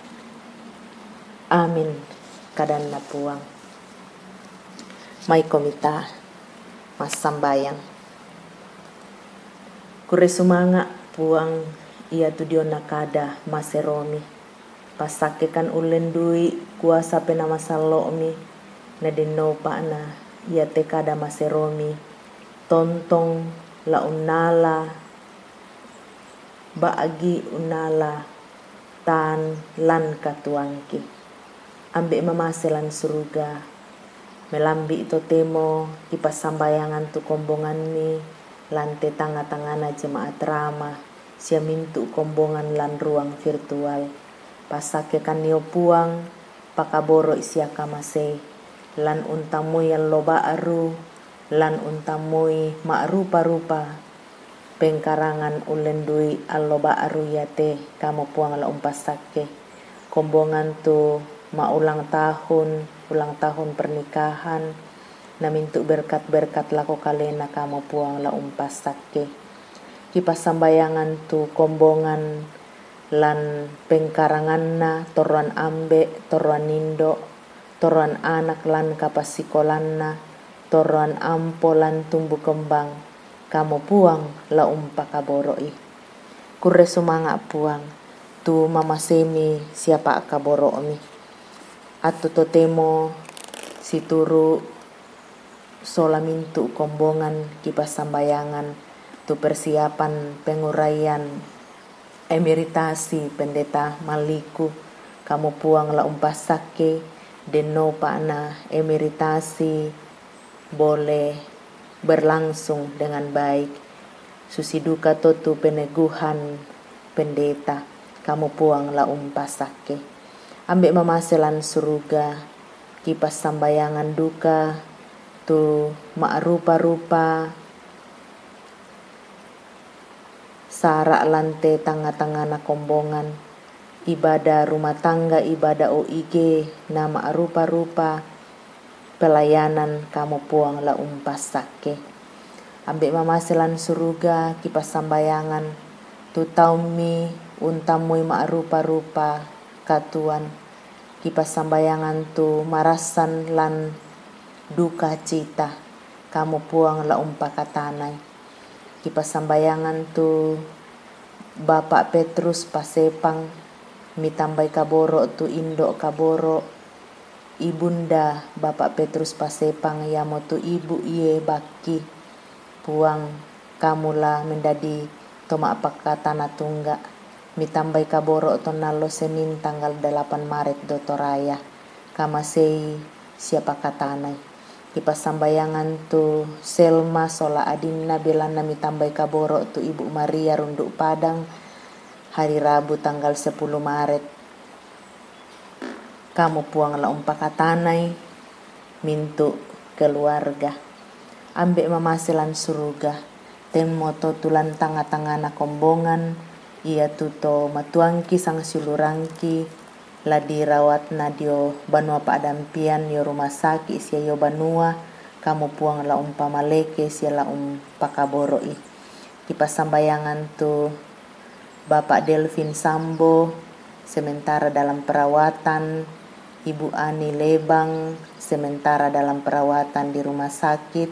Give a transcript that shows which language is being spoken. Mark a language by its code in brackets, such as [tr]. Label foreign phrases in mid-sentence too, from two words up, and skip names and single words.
[sda] amin kadan na puang mai komita mas sambayang kure sumanga puang ia tu dio nakada maseromi pasakekan ulendui kuasa pena masalomi na deno na ia tekada maseromi tontong la unala baagi unala tan lan katuangki ambek mamaselan suruga melambi ito temo kipas sambayangan tu kombongan ni lante tanga-tangana jemaat rama sia mintu kombongan lan [id] ruang virtual [sda] pasakekan nio puang pakaboro isia kamase lan untamui yang loba aru lan untamui mak rupa-rupa pengkarangan ulendui alloba aru yate kamu puang la umpasake kombongan tu ma [id] ulang tahun pernikahan [sda] na mintu berkat-berkat lako kalena kamu puang la umpasake kipas sambayangan tu kombongan lan pengkarangan na toruan ambe toruan nindo toruan anak lan kapasikolan na toruan ampo lan [id] tumbuh kembang [sda] kamu puang la umpakaboroi kure sumanga puang tu mama semi siapa kaboromi atu totemo situru sola mintu kombongan kipas sambayangan tu [id] persiapan penguraian emeritasi pendeta [sda] Maliku kamu puang la umpasake deno pana emeritasi [id] boleh berlangsung dengan baik [sda] susi duka totu [id] peneguhan pendeta [sda] kamu puang la umpasake ambek mamaselan suruga kipas sambayangan duka tu mak rupa-rupa sarak lante tanga-tanga na kombongan [id] ibadah rumah tangga [sda] ibadah OIG nama rupa-rupa pelayanan kamu puang la umpasake ambek mamaselan suruga kipas sambayangan tu taumi untamui mak rupa-rupa katuan kipas sambayangan tu marasan lan [id] duka cita [sda] kamu puang la umpakatanai kipas sambayangan tu Bapak Petrus Pasepang mitambai kaboro tu indok kaboro ibunda Bapak Petrus Pasepang ya motu ibu iye baki puang kamula mendadi toma apakatana tunggak mitambai kaboro tonalo [id] Senin tanggal 8 Maret [sda] dotoraya kamasei siapa katanai kipas sambayangan tu Selma sola adinna belana mitambai kaboro tu Ibu Maria Runduk Padang [id] hari Rabu tanggal 10 Maret [sda] kamu puang la umpakatanai mintu keluarga ambek mamaselan suruga ten moto tulan tanga-tangana kombongan ia tuto matuangki sang silurangki la dirawat nadio banua paadampian yo [id] rumah sakit [sda] sia yo banua kamu puang la umpa maleke sia la pakaboro Kipas sambayangan tu Bapak Delvin Sambo [id] sementara dalam perawatan, Ibu Ani Lebang sementara dalam perawatan di rumah sakit.